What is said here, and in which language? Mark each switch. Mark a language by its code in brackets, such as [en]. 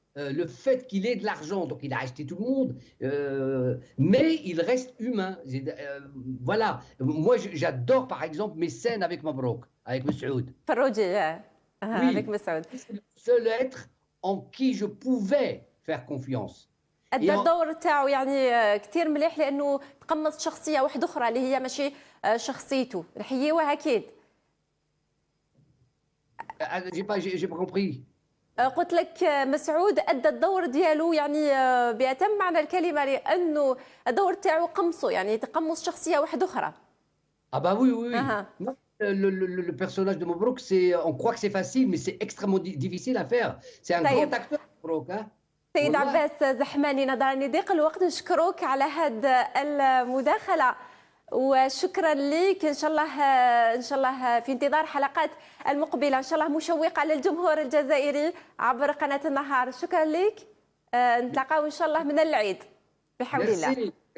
[fr] Le fait qu'il ait de l'argent, donc il a acheté tout le monde, mais il reste humain. Voilà. Moi, j'adore, par exemple, mes scènes avec Mabrouk, avec Messoud. avec Messoud. C'est le seul être en qui je pouvais faire confiance. [ar] أدى الدور تاعو يعني كثير مليح لأنه تقمص شخصية واحدة أخرى اللي هي ماشي شخصيته، نحييوها أكيد. [fr] J'ai pas compris. [ar] قلت لك مسعود ادى الدور ديالو يعني بأتم معنى الكلمه لانه الدور تاعو قمصه يعني تقمص شخصيه واحده اخرى. [fr] Ah bah oui. Non, le personnage de Mabrouk, on croit que c'est facile, mais c'est extrêmement difficile à faire. C'est un grand acteur, Mabrouk. [ar] سيد عباس زحماني نظرا لضيق الوقت نشكرك على هذه المداخله وشكرا لك. ان شاء الله في انتظار حلقات المقبله ان شاء الله مشوقه للجمهور الجزائري عبر قناه النهار. شكرا لك، نتلاقاو ان شاء الله من العيد بحول الله.